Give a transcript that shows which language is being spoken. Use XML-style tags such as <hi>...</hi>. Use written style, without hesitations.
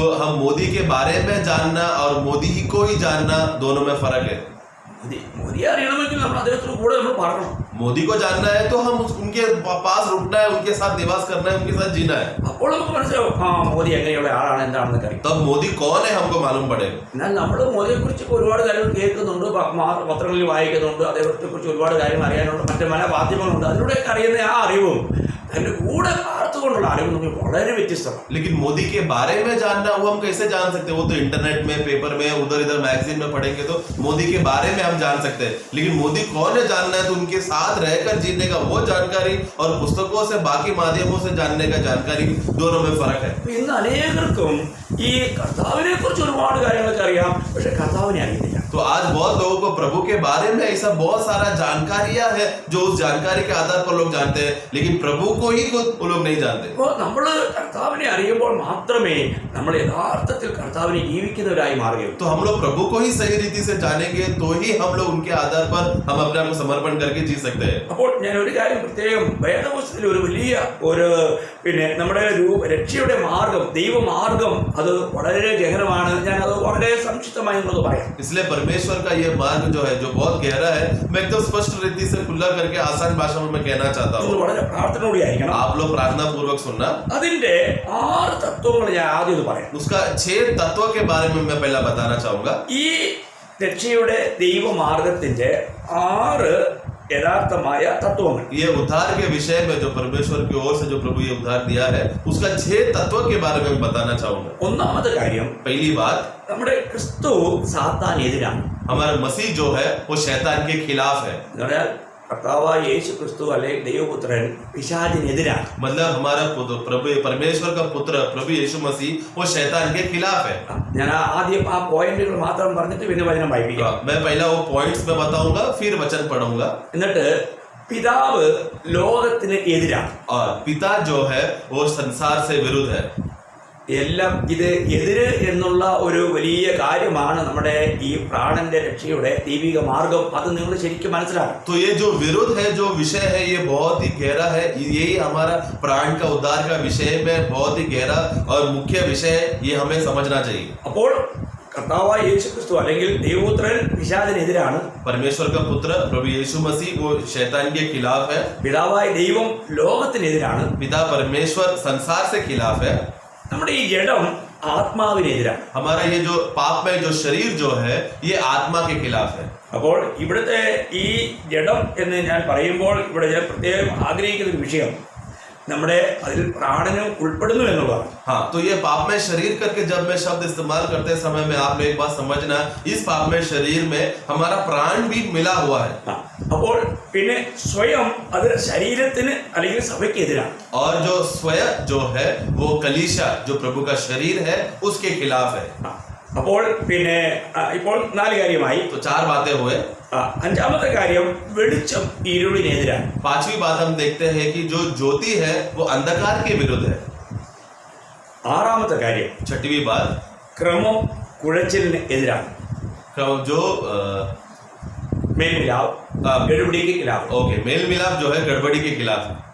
<hi>तो हम मोदी के बारे में जानना और मोदी को ही जानना दोनों में फर्क है।</hi> <ml>മോദിയെ അറിയണമെങ്കിൽ നമ്മൾ അദ്ദേഹത്തിന് കൂടെ നമ്മൾ പറയണം.</ml> <hi>मोदी को जानना है तो हम उनके पास रुकना है, उनके साथ निवास करना है, उनके साथ जीना है,</hi> <ml>അപ്പോൾ നമുക്ക് മനസ്സിലാവും മോദി എങ്ങനെയുള്ള ആളാണ് എന്താണെന്നൊക്കെ അറിയാം.</ml> <hi>तब मोदी कौन है हमको मालूम पड़ेगा।</hi> <ml>എന്നാൽ നമ്മൾ മോദിയെ കുറിച്ച് ഒരുപാട് കാര്യങ്ങൾ കേൾക്കുന്നുണ്ട്, പത്രങ്ങളിൽ വായിക്കുന്നുണ്ട്, അദ്ദേഹത്തെ കുറിച്ച് ഒരുപാട് കാര്യങ്ങൾ അറിയാനുണ്ട്, മറ്റു പല മാധ്യമങ്ങളുണ്ട്, അതിലൂടെ അറിയുന്ന ആ അറിവും അതിന്റെ കൂടെ പാർത്തുകൊണ്ടുള്ള അറിവും തമ്മിൽ വളരെ വ്യത്യസ്തമാണ്.</ml> <hi>लेकिन मोदी के बारे में जानना वो हम कैसे जान सकते हैं? वो तो इंटरनेट में, पेपर में, उधर इधर मैगजीन में पढ़ेंगे तो मोदी के बारे में हम जान सकते हैं, लेकिन मोदी कौन है जानना है तो उनके साथ रहकर जीने का वो जानकारी और पुस्तकों से बाकी माध्यमों से जानने का जानकारी दोनों में फर्क है।</hi> <ml>ഇന്ന് അനേകർക്കും ഈ കർത്താവിനെ കുറിച്ച് ഒരുപാട് കാര്യങ്ങളൊക്കെ അറിയാം, പക്ഷെ കർത്താവിനെ അറിയുന്നില്ല.</ml> <hi>तो आज बहुत लोगों को प्रभु के बारे में ऐसा बहुत सारा जानकारियां है जो उस जानकारी के आधार पर लोग जानते हैं, लेकिन प्रभु को ही वो लोग नहीं जानते।</hi> <ml>അപ്പോൾ നമ്മൾ കർത്താവിനെ അറിയുമ്പോൾ മാത്രമേ നമ്മൾ യഥാർത്ഥത്തിൽ കർത്താവിനെ ജീവിക്കുന്നവരായി മാറുകയുള്ളൂ.</ml> <hi>तो हम लोग प्रभु को ही सही रीति से जानेंगे तो ही हम लोग उनके आधार पर हम अपने आप को समर्पण करके जी सकते हैं.</hi> <ml>അപ്പോൾ ഞാൻ ഒരു കാര്യം പ്രത്യേകം വേദപുസ്തകത്തിൽ ഒരു വലിയ നമ്മുടെ രക്ഷയുടെ മാർഗം, ദൈവമാർഗം അത് വളരെ ഗഹനമാണ്. ഞാൻ അത് വളരെ സംക്ഷിപ്തമായി നിങ്ങളത് പറയാം.</ml> <hi>इसलिए परमेश्वर का ये मार्ग जो है, जो बहुत गहरा है, मैं एकदम स्पष्ट रीति से खुला करके आसान भाषा में मैं कहना चाहता हूँ.</hi> <ml>വളരെ പ്രാർത്ഥനയോടെ ആയിരിക്കണം.</ml> <hi>आप लोग प्रार्थना पूर्वक सुनना.</hi> <ml>അതിന്റെ 6 തത്വങ്ങൾ ഞാൻ ആദ്യം ഇത് പറയാം.</ml> <hi>उसका 6 तत्वों के बारे में मैं पहला बताना चाहूंगा.</hi> <ml>ഈ രക്ഷയുടെ ദൈവമാർഗത്തിന്റെ 6 യഥാർത്ഥമായ തത്വങ്ങൾ.</ml> <hi>ये उद्धार के विषय में जो परमेश्वर की ओर से जो प्रभु ये उद्धार दिया है, उसका 6 तत्वों के बारे में बताना चाहूंगा.</hi> <ml>ഒന്നാമത്തെ കാര്യം,</ml> <hi>पहली बात,</hi> <ml>നമ്മുടെ ക്രിസ്തു സാത്താനെതിരാണ്.</ml> <hi>हमारा मसीह जो है वो शैतान के खिलाफ है.</hi> <ml>കർത്താവായ യേശു ക്രിസ്തു അല്ലെങ്കിൽ ദൈവപുത്രൻ പിശാചിനെതിരാണ്.</ml> <hi>मतलब हमारा प्रभु परमेश्वर का पुत्र प्रभु यीशु मसीह वो शैतान के खिलाफ है.</hi> <ml>ഞാൻ ആദ്യം ആ പോയിന്റുകൾ മാത്രം പറഞ്ഞിട്ട് പിന്നെ വചനം വായിപ്പിക്കാം.</ml> <hi>मैं पहला वो पॉइंट्स में बताऊंगा, फिर वचन पढ़ूंगा.</hi> <ml>എന്നിട്ട് പിതാവ് ലോകത്തിന് എതിരാണ്.</ml> <hi>और पिता जो है वो संसार से विरुद्ध है.</hi> <ml>എല്ലാം ഇത് എതിര് എന്നുള്ള ഒരു വലിയ കാര്യമാണ് നമ്മുടെ ഈ പ്രാണന്റെ രക്ഷയുടെ ദൈവിക മാർഗം. അത് നിങ്ങൾ ശരിക്കും മനസ്സിലാക്കണം.</ml> <hi>तो ये जो विरोध है, जो विषय है, ये बहुत ही गहरा है. यही हमारा प्राण का उद्धार का विषय में बहुत ही गहरा और मुख्य विषय है. ये हमें समझना चाहिए.</hi> <ml>അപ്പോൾ കർത്താവായ യേശു ക്രിസ്തു അല്ലെങ്കിൽ ദൈവപുത്രൻ പിശാചിനെതിരാണ്.</ml> <hi>परमेश्वर का पुत्र प्रभु यीशु मसीह वो शैतान के खिलाफ है.</hi> <ml>പിതാവായ ദൈവം ലോകത്തിനെതിരാണ്.</ml> <hi>पिता परमेश्वर संसार से खिलाफ है.</hi> <ml>നമ്മുടെ ഈ ജഡം ആത്മാവിനെതിരാണ്.</ml> <hi>हमारा ये जो पापमय जो शरीर जो है, ये आत्मा के खिलाफ है.</hi> <ml>അപ്പോൾ ഇവിടുത്തെ ഈ ജഡം എന്ന് ഞാൻ പറയുമ്പോൾ ഇവിടെ ഞാൻ പ്രത്യേകം ആഗ്രഹിക്കുന്ന ഒരു വിഷയം നമ്മുടെ അതിൽ പ്രാണനും ഉൾപ്പെടുന്നു എന്നുള്ളതാണ്.</ml> <hi>हाँ, तो ये पापमय शरीर करके जब मैं शब्द इस्तेमाल करते समय में आप लोग एक बात समझना, इस पापमय शरीर में हमारा प्राण भी मिला हुआ है.</hi> <ml>അപ്പോൾ പിന്നെ സ്വയം അത് ശരീരത്തിന് അല്ലെങ്കിൽ സഭയ്ക്ക് എതിരാണ്.</ml> <hi>और जो स्वयं जो है वो कलीसिया जो प्रभु का शरीर है उसके खिलाफ है.</hi> <ml>അപ്പോൾ പിന്നെ ഇപ്പോൾ 4 കാര്യമായി.</ml> <hi>तो 4 बातें हुए.</hi> <ml>അഞ്ചാമത്തെ കാര്യം, വെളിച്ചം ഇരുളിനെതിരാണ്.</ml> <hi>5वीं बात हम देखते हैं कि जो ज्योति है वो अंधकार के विरुद्ध है.</hi> <ml>ആറാമത്തെ കാര്യം,</ml> <hi>6वीं बात,</hi> <ml>ക്രമം കുഴച്ചിലിന് എതിരാണ്.</ml> <hi>जो മേൽമിലാവ് ഗഡുബിടിക്ക് ഖിലാഫ്. ओके, मेल मिलाप जो है गड़बड़ी के खिलाफ है.</hi>